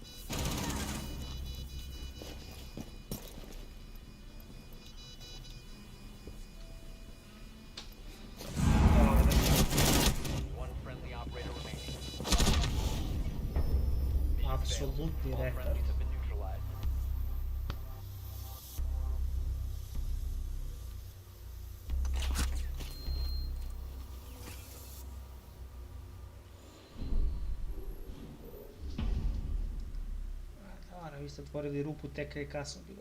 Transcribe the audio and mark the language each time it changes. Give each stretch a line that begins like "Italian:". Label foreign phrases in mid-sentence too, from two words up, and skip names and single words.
English: One friendly operator remaining. Mission failed.
Serbian: Apsolutni
English: All
Serbian: retard.
English: friendlies have been neutralized.
Serbian: Stvarno, vi ste otvorili rupu tek kad je kasno bilo.